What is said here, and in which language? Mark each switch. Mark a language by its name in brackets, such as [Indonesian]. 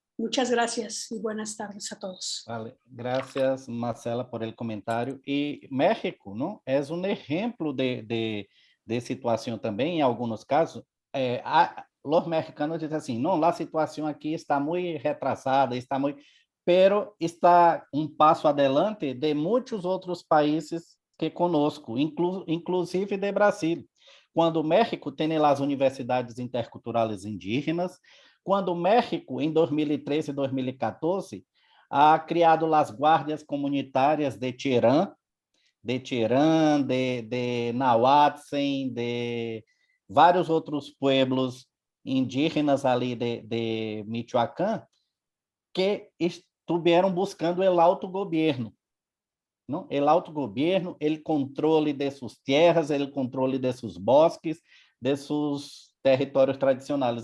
[Spanish] Muchas gracias y buenas tardes a todos. Vale. Gracias, Marcela, por el comentario. Y México, ¿no? Es un ejemplo [Portuguese] de situação também, em alguns casos. Os mexicanos dizem assim, não, a situação aqui está muito retrasada, está muito... pero está um passo adelante de muitos outros países que conosco, inclusive de Brasil. Quando o México tem as universidades interculturais indígenas, quando o México, em 2013 e 2014, ha criado as guardas comunitárias de Tirán, de Nahuatzen, de vários outros pueblos indígenas ali de Michoacán, que [Spanish] estuvieron buscando el autogobierno, ¿no? El autogobierno, el controle de sus tierras, el controle de sus bosques, de sus territorios tradicionales.